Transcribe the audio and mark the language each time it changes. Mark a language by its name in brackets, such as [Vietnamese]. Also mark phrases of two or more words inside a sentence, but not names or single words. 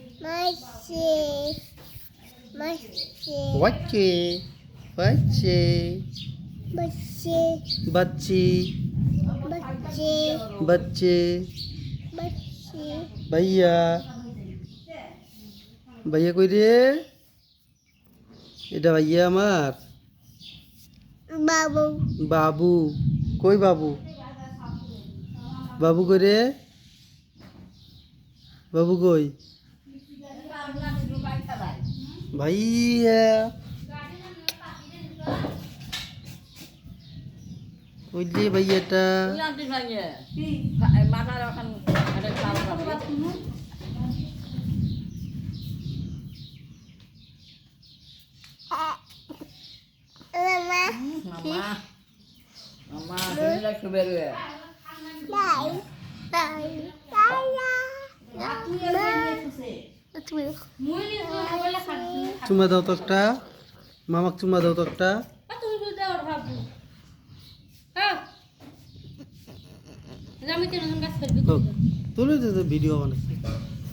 [Bangla] Machi. Machi. Wacce. Wacce. Machi. Bacci. Machi. Bacce. Machi. ভাইয়া ভাইয়া কই রে এটা ভাইয়া আমার Babu. বাবু কই বাবু বাবু কই রে বাবু কই ভাইয়া কই রে ভাইয়াটা Mama. Mama, sini lagi keberu ya. Dai. Dai. চুমা দাও তো একটা মামাক চুমা দাও তো একটা তুলে ভিডিও বানাচ্ছি